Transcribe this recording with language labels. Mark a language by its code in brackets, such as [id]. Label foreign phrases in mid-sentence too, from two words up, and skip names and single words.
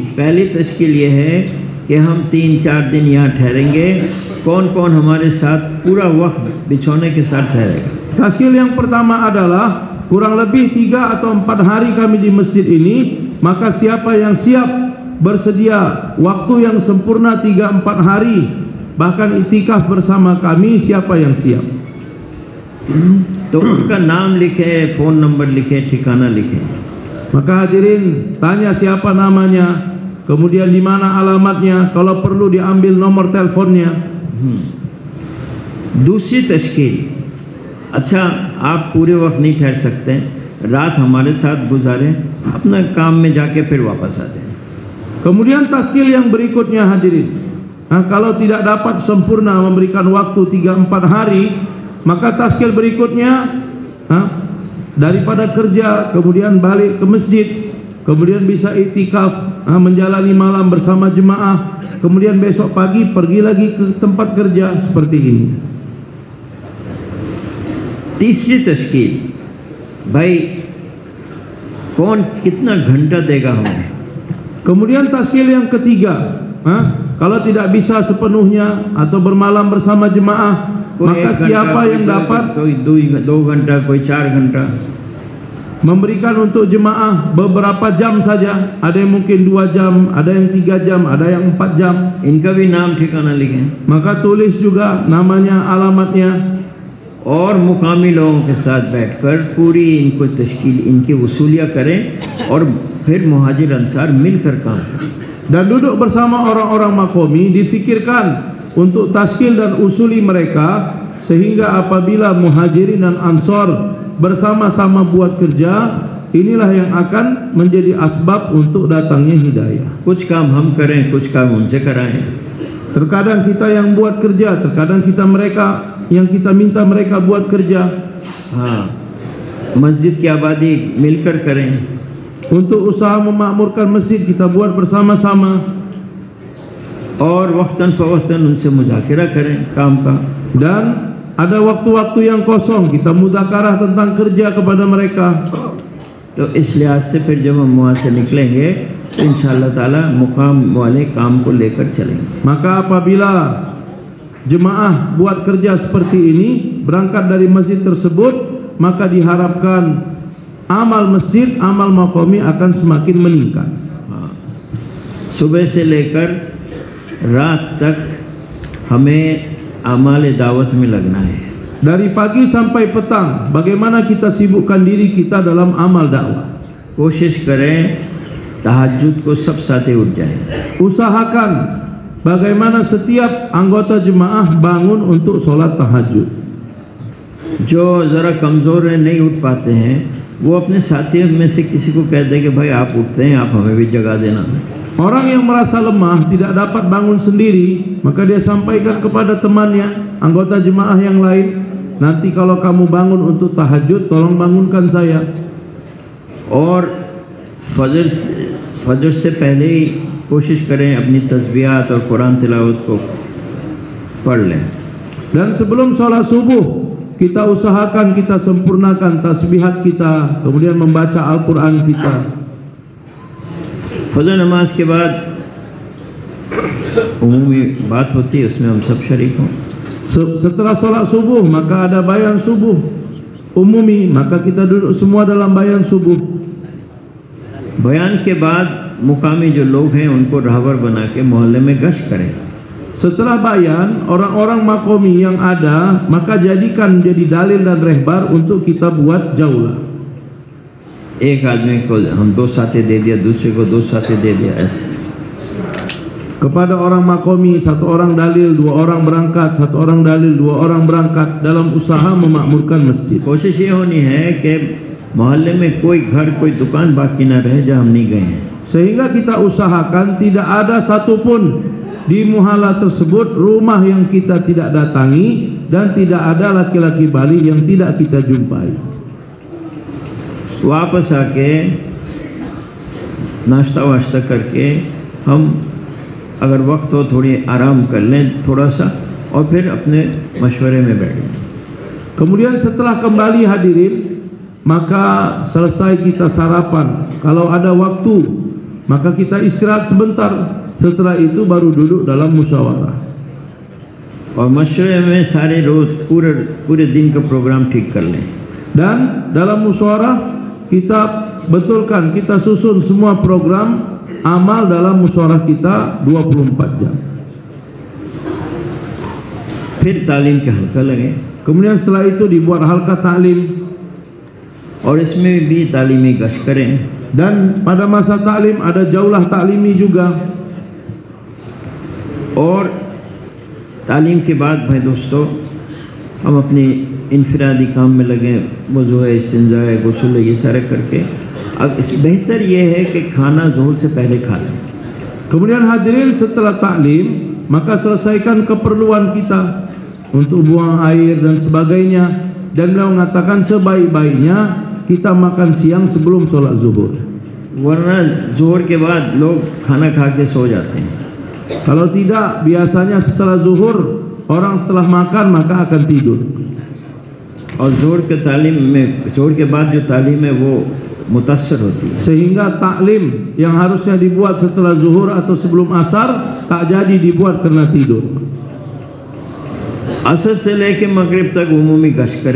[hi] पहली तश्कील ये है कि हम 3-4 दिन यहाँ ठहरेंगे, कौन कौन हमारे साथ पूरा वक्त बिछौने के साथ ठहरेगा। [id] Taskil yang pertama adalah kurang lebih 3 atau 4 hari kami di masjid ini, maka siapa yang siap bersedia waktu yang sempurna 3-4 hari bahkan itikaf bersama kami, siapa yang siap? [hi] तो उनका नाम लिखे, फ़ोन नंबर लिखे, ठिकाना लिखे। [id] Maka hadirin tanya siapa namanya, kemudian di mana alamatnya, kalau perlu diambil nomor teleponnya. [hi] दूसरी तश्कील, अच्छा आप पूरे वक्त नहीं ठहर सकते, रात हमारे साथ गुजारें, अपना काम में जाके फिर वापस आ जाएं। [id] Kemudian taskil yang berikutnya hadirin, kalau tidak dapat sempurna memberikan waktu 3-4 hari, maka taskil berikutnya daripada kerja kemudian balik ke masjid, kemudian bisa iktikaf, menjalani malam bersama jemaah, kemudian besok pagi pergi lagi ke tempat kerja, seperti ini. [hi] तीसरी तश्कील, भाई कौन कितना घंटा देगा हमें। [id] Kemudian taskil yang ketiga, kalau tidak bisa sepenuhnya atau bermalam bersama jemaah, maka siapa yang dapat [hi] कोई 2 घंटा, कोई 4 घंटा [id] memberikan untuk jemaah beberapa jam saja, ada yang mungkin 2 jam, ada yang 3 jam, ada yang 4 jam. [hi] इनका भी नाम ठिकाना लिखें, [id] Maka tulis juga namanya, alamatnya. [hi] और मुकामी लोगों के साथ बैठकर पूरी इनको तश्कील, इनकी वसूलियाँ करें और फिर मुहाजिर अंसार मिलकर काम करें। [id] Dan duduk bersama orang-orang makomi, difikirkan untuk taskil dan usuli mereka, sehingga apabila muhajirin dan ansor bersama-sama buat kerja, inilah yang akan menjadi asbab untuk datangnya hidayah. [hi] कुछ काम हम करें, कुछ काम उनसे कराएं। [id] Terkadang kita yang buat kerja, terkadang yang kita minta mereka buat kerja. [hi] मस्जिद की आबादी मिलकर करें। [id] Untuk usaha memakmurkan masjid kita buat bersama-sama. [hi] और वक्तन फ़वक्तन उनसे मुज़ाकिरा करें काम का। [id] Dan ada waktu-waktu yang kosong kita mudzakarah tentang kerja kepada mereka. [hi] तो इस लिहाज से फिर जब हम वहाँ से निकलेंगे तो इंशाअल्लाह ताला मुकाम वाले काम को लेकर चलेंगे। [id] Maka apabila jemaah buat kerja seperti ini, berangkat dari masjid tersebut, maka diharapkan amal masjid, amal makomi akan semakin meningkat. [hi] सुबह से लेकर रात तक हमें अमाल दावत में लगना है। [id] Dari pagi sampai petang, bagaimana kita sibukkan diri kita dalam amal dakwah. [hi] कोशिश करें तहज्जुद को सब साथे उठ जाए. [id] Usahakan bagaimana setiap anggota jemaah bangun untuk sholat tahajud. [hi] जो ज़रा कमज़ोर है, नहीं उठ पाते हैं, वो अपने साथियों में से किसी को कह दे कि भाई आप उठते हैं, आप हमें भी जगा देना. [id] Orang yang merasa lemah tidak dapat bangun sendiri, maka dia sampaikan kepada temannya, anggota jemaah yang lain, nanti kalau kamu bangun untuk tahajud, tolong bangunkan saya. [hi] और फजर से पहले ही कोशिश करें अपनी तस्बीहात और कुरान तिलावत को पढ़ लें. [id] Dan sebelum sholat subuh, kita usahakan kita sempurnakan tasbihat kita, kemudian membaca Al-Quran kita. [hi] फजर नमाज के बाद उमूमी बात होती है, उसमें हम सब शरीक हों. [id] Setelah sholat subuh, maka ada bayan subuh umumi, maka kita duduk semua dalam bayan subuh. [hi] बयान के बाद मुकामी जो लोग हैं उनको राहबर बना के मोहल्ले में गश्त करें. [id] Setelah bayan, orang-orang makomi yang ada, maka jadikan jadi dalil dan rehbar untuk kita buat jaulah. [hi] एक आदमी को हम 2 साथी दे दिया, दूसरे को 2 साथी दे दिया, ऐसे. [id] Kepada orang makomi 1 orang dalil, 2 orang berangkat, 1 orang dalil, 2 orang berangkat dalam usaha memakmurkan masjid. [hi] कोशिश ये होनी है कि मोहल्ले में कोई घर, कोई दुकान बाकी ना रहे जहाँ हम नहीं गए हैं. [id] Sehingga kita usahakan tidak ada satupun di muhala tersebut rumah yang kita tidak datangi, dan tidak ada laki-laki Bali yang tidak kita jumpai. [hi] वापस आके नाश्ता वाश्ता करके हम अगर वक्त हो थोड़ी आराम कर लें थोड़ा सा, और फिर अपने मशवरे में बैठें. [id] Kemudian setelah kembali hadirin, maka selesai kita sarapan. Kalau ada waktu, maka kita istirahat sebentar. Setelah itu baru duduk dalam musyawarah. [hi] और मशवरे में सारे रोज़ पूरे दिन का प्रोग्राम ठीक कर लें. [id] Dan dalam musyawarah kita betulkan, kita susun semua program amal dalam musyawarah kita 24 jam. [hi] फिर तालीम के हल्का लगे. [id] Kemudian setelah itu dibuat halqa taklim. [hi] और इसमें भी तालीमी गश्त करें. [id] Dan pada masa taklim ada jaulah taklimi juga. [hi] और तालीम के बाद भाई दोस्तों हम अपनी इनफरादी काम में लगे, वज़ू है, इस्तिंजा है, गुस्ल है, ये सारे करके. अब इस बेहतर ये है कि खाना ज़ोहर से पहले खा लें. [id] Kemudian hadirin, setelah taklim maka selesaikan keperluan kita untuk buang air dan sebagainya, dan beliau mengatakan sebaik-baiknya kita makan siang sebelum sholat zuhur. [hi] वरना ज़ोहर के बाद लोग खाना खा के सो जाते हैं. [id] Kalau tidak, biasanya setelah zuhur orang setelah makan maka akan tidur. [hi] और ज़ोहर के बाद जो तालीम है वो मुतासर होती है. [id] Sehingga taklim yang harusnya dibuat setelah zuhur atau sebelum asar tak jadi dibuat karena tidur. [hi] असर से लेके मगरिब तक उमूमी गश्त करें.